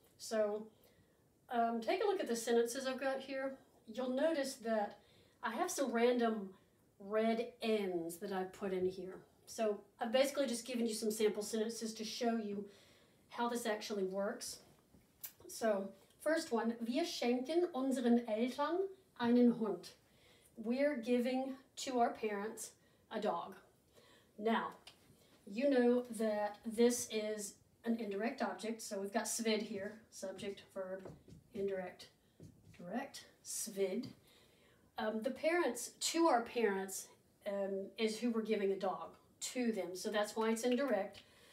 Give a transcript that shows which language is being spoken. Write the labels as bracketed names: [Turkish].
[English] So take a look at the sentences I've got here. You'll notice that I have some random red N's that I've put in here. So I've basically just given you some sample sentences to show you how this actually works. So, first one, [German] wir schenken unseren Eltern einen Hund. [English] We're giving to our parents a dog. Now, you know that this is an indirect object, so we've got svid here, subject, verb, indirect, direct, svid. The parents, to our parents, is who we're giving a dog, to them, so that's why it's indirect.